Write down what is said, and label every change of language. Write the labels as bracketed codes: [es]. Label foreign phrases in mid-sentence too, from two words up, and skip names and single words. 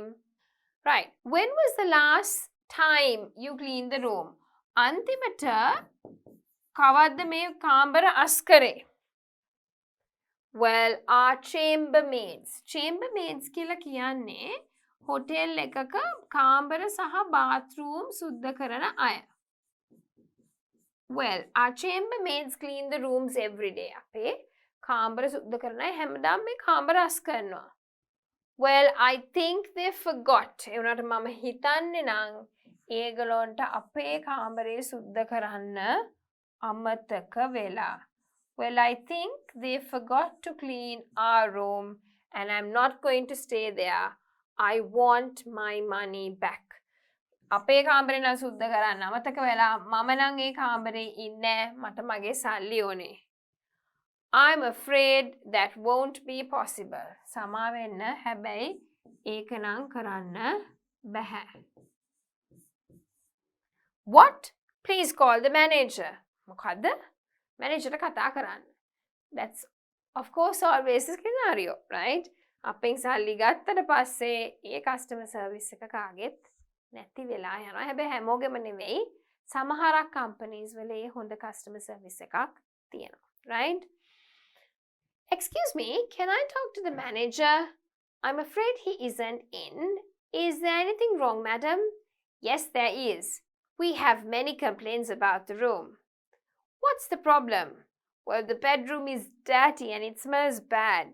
[en] Right. When was the last time you cleaned the room? [si] අන්තිමට කවද්ද මේ කාමර අස් කරේ? [en] Well, our chambermaids. [si] Chambermaids කියලා කියන්නේ hotel එකක කාමර සහ bathroom සුද්ධ කරන අය. [en] Well, our chambermaids clean the rooms every day. [si] අපේ කාමර සුද්ධ කරන අය හැමදාම මේ කාමර අස් කරනවා. [en] Well, I think they forgot. [si] ඒ වුණාට මම හිතන්නේ නම් ඒගොල්ලන්ට අපේ කාමරේ සුද්ධ කරන්න අමතක වෙලා. [en] Well, I think they forgot to clean our room and I'm not going to stay there. I want my money back. [si] අපේ කාමරේ නම් සුද්ධ කරන්න අමතක වෙලා මම නම් ඒ කාමරේ ඉන්නේ මට මගේ සල්ලි ඕනේ. [en] I'm afraid that won't be possible. [si] සමා වෙන්න හැබැයි ඒක නම් කරන්න බැහැ. [en] What? Please call the manager. [si] මොකද්ද? Manager කතා කරන්න. [en] That's of course always a scenario, right? [si] අපෙන් සල්ලි ගත්තට පස්සේ ඒ [en] customer service [si] එක කාගෙත් නැති වෙලා යනවා. හැබැයි හැමෝගෙම නෙවෙයි. සමහරක් companies වල ඒ හොඳ [en] customer service [si] එකක් තියෙනවා, [en] right? Excuse me, can I talk to the manager? I'm afraid he isn't in. Is there anything wrong, madam? Yes, there is. We have many complaints about the room. What's the problem? Well, the bedroom is dirty and it smells bad.